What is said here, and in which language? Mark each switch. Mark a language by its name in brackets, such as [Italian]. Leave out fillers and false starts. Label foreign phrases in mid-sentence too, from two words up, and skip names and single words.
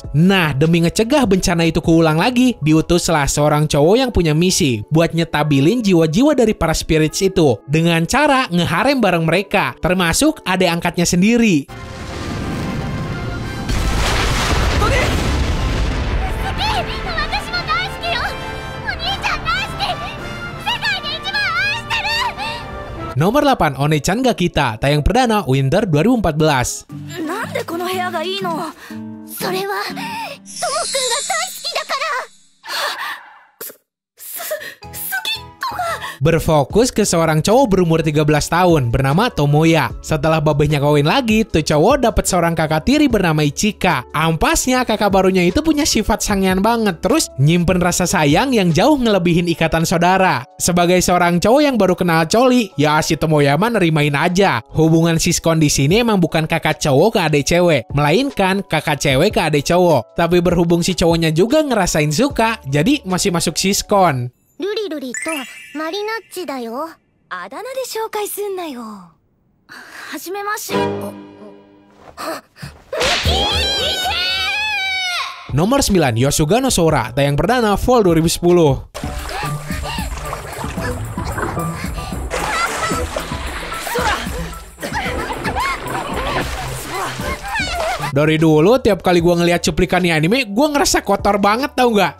[Indonesian] Nah, demi ngecegah bencana itu keulang lagi, diutuslah seorang cowok yang punya misi buat nyetabilin jiwa-jiwa dari para spirits itu dengan cara ngeharem bareng mereka, termasuk adik angkatnya sendiri. Nomor 8, One-chan ga Kita, tayang perdana Winter 2014. [Japanese] なんでこの部屋がいいの？それはともくんが大好きだから。 [Indonesian] Berfokus ke seorang cowok berumur 13 tahun bernama Tomoya. Setelah babehnya kawin lagi, tuh cowok dapat seorang kakak tiri bernama Ichika. Ampasnya kakak barunya itu punya sifat sangean banget, terus nyimpen rasa sayang yang jauh ngelebihin ikatan saudara. Sebagai seorang cowok yang baru kenal coli, ya si Tomoya mah nerimain aja. Hubungan siskon di sini emang bukan kakak cowok ke adik cewek, melainkan kakak cewek ke adik cowok. Tapi berhubung si cowoknya juga ngerasain suka, jadi masih masuk siskon. [Japanese] ルリルリとマリナッチだよ。あだ名で紹介すんなよ。はじめまして。 [Indonesian] Nomor 9, Yosuga no Sora, tayang perdana Fall 2010. Dari dulu tiap kali gue ngeliat cuplikan nih anime, gue ngerasa kotor banget tau nggak?